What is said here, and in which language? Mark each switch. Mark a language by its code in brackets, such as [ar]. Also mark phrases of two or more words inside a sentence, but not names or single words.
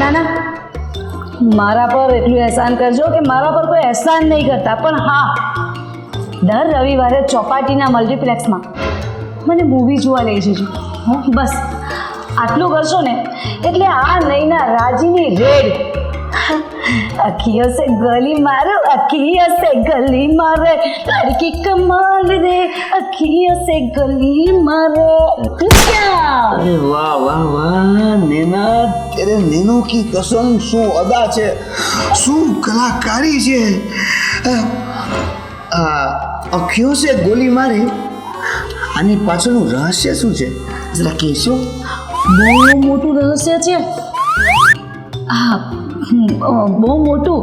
[gu] ના, મારા પર એટલું એહસાન કરજો કે મારા પર કોઈ એહસાન નહીં કરતા, પણ હા, દર રવિવારે ચોપાટીના મલ્ટીપ્લેક્સમાં મને મૂવી જોવા લઈ જજો. બસ આટલું કરશો ને એટલે આ નૈના રાજીની રેડ. [hi] अखियों से गली मारो, अखियों से गली मारे, લड़की कमाल रे, अखियों से गली मारे. अरे वाह नैना, तेरे नैनो की कसम, [gu] શું અદા છે, શું કલાકારી છે. અખ્યો છે ગોલી મારી, આની પાછળનું રહસ્ય શું છે જરા કહેશો? બહુ મોટું રહસ્ય છે. હા, બહુ મોટું.